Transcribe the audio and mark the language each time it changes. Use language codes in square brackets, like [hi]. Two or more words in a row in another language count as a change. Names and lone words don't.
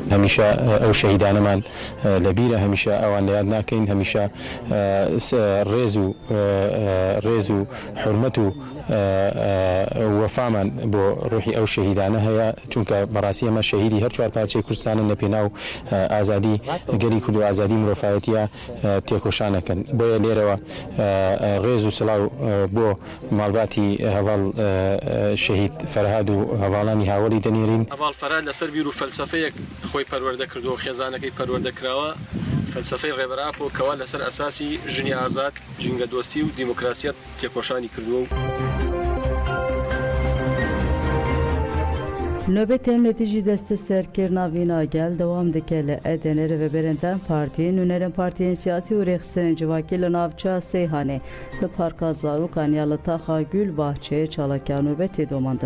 [ckb] هەمیشە ئەو شەهیدانەمان لەبیرە هەمیشە ئەوان لە یاد ناکەین هەمیشە ڕێز و حورمەت و وەفامان بۆ ڕوحی ئەو شەهیدانە هەیە چونکە بەڕاستی ئەمە شەهیدی هەر چوار پارچەی کوردستانن لە پێناو ئازادی گەلی کورد و ئازادی مرۆڤایەتیە تێکۆشانەکەن بۆیە لێرەوە ڕێز و سڵاو بۆ ماڵباتی هەڤاڵ شەهید فەرهاد و هەڤاڵانی هاوڵی دەنێرین هەڤاڵ فەرهاد لەسەر بیر و فەلسەفەیەک خۆی پەروەردە کردو و خێزانەکەی پەروەردە کراوە فەلسەفەی ڕێبەرابوو کەوا لەسەر ئەساسی ژنی ئازاد جینگە دۆستی و دیموکراسیەت تێکۆشانی کردووە [ku] نوبتên netîjî destê serkirina vîna gel dewam dike li Edenê Rêveberên Partiyên Nûnerên Partiyên Siyasî û Rêxistinên Civakî li navçeya Seyhanê li Parka Zarokan ya li taxa Gulbahçeyê çalakiya nobetê domandin.